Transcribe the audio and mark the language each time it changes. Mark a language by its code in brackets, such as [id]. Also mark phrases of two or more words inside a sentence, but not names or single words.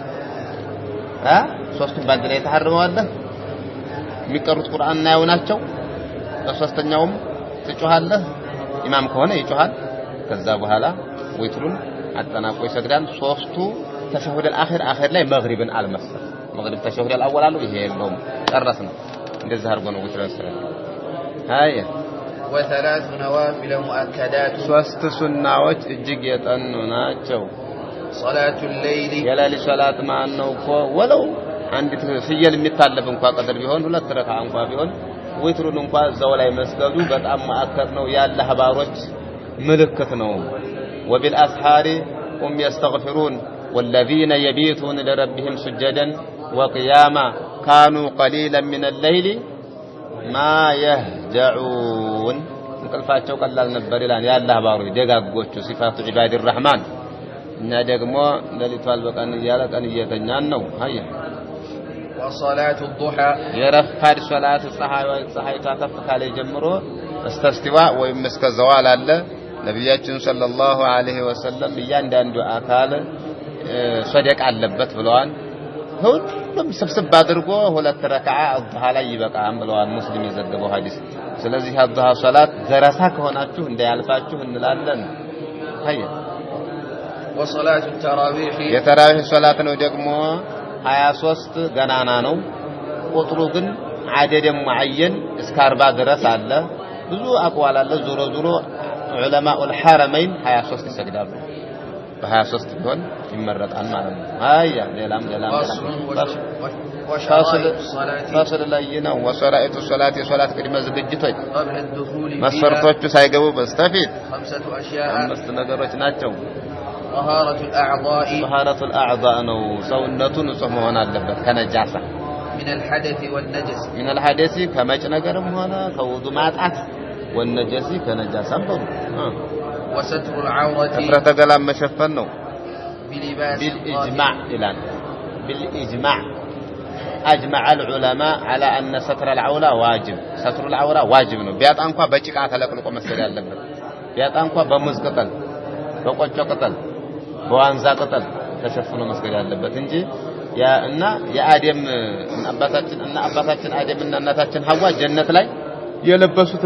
[am] ሶስቱም ባንድ ላይ ተሐርመዋል የሚቀሩት ቁርአንና ያው ናቸው በሶስተኛውም ትጮሃለህ ኢማም ከሆነ ይጮሃል ከዛ በኋላ ዊትሩን አጠናቆ ይሰግዳል ሶስቱ ተሸሁድ አልአኺር አኺር ላይ መግሪብን አልመሰል መግሪብ ተሸሁድ አልአወል አለው ይሄ የለውም ጨረስን እንደዛ አድርጎ ነው ዊትር ሰላም ሃያ [ar] وثلاث نوافل مؤكدات [am] ሶስት ሱናዎች እጅግ የጠኑ ናቸው [ar] صلاه الليل [am] የሌሊት ሶላት ማን ነው እኮ ወለው አንዲት ፍየል የሚታለብ እንኳን ቀደር ቢሆን ሁለት ረካ እንኳን ቢሆን ዊትሩን እንኳን እዛው ላይ መስገዱ በጣም ማዕከር ነው ያለ ሀባሮች ምልክት ነው [ar] وبالاسحار هم يستغفرون والذين يبيتون لربهم سجدا وقياما كانوا قليلا من الليل ما يهجعون [am] እንቅልፋቸው ቀላል ነበር ይላል ያለ ሀባሮች ደጋጎቹ ሲፋቱ ዒባድ الرحمن እና ደግሞ ለሊቷል በቀን እያለ ቀን እየተኛን ነው አያ [ar] وصلاه الضحى [am] የረፋድ ሶላት ፀሐይ ታከፍካለ ጀምሮ እስተስቲዋ ወይም እስከ ዘዋል አለ ነብያችን ሰለላሁ ዐለይሂ ወሰለም እያንዳንዱ አካል ሶደቅ አለበት ብለዋል ሁሉም ስብስብ አድርጎ ሁለት ረካዓ አድሃ ላይ ይበቃም ብለዋል ሙስሊም የዘገበው ሐዲስ ስለዚህ አድሃ ሶላት ገረሳ ከሆናችሁ እንዳያልፋችሁ እንላለን አያ [ar] وصلاه التراويح [am] የተራዊህ ሶላት ነው ደግሞ 23 ገናና ነው ቁጥሩ ግን [ar] عدد معين [am] እስከ 40 ድረስ አለ ብዙ አቋል አለ ዙሮ ዙሮ ዑለማኡ الحرمين 23 ይሰግዳሉ በ23 ቢሆን ይመረጣል ማለት ነው አያ ሌላም فصل ላይ ነው ወሰራኢቱ ሶላት የሶላት ቅድመ ዝግጅቶች መስፈርቶቹ ሳይገቡ በስተፊት [ar] 5 اشياء [am] አምስት ነገሮች ናቸው [ar] طهارة الأعضاء [am] ነው ሰውነቱን ንጹህ መሆን አለበት ከነጃሳ [ar] من الحدث والنجس من الحدث [am] ከመጭ ነገርም ሆነ ከውዱ ማጣት والنجس ከነጃሳም ነው [ar] وستر العورة [am] ፍረተ ገላም መሸፈን ነው [ar] بلباس بالإجماع إلان بالإجماع أجمع العلماء على أن ستر العورة واجب ستر العورة واجب [am] ነው ቢያጣ እንኳን በጭቃ ተለቅልቆ መስገድ ያለበት ቢያጣ እንኳን በሙዝ ቅጠል በቆጮ ቅጠል በዋንዛ ቅጠል ተሸፍኖ መስገድ ያለበት እንጂ እና የአደም አባታችን አደም እና እናታችን ሐዋ ጀነት ላይ የለበሱት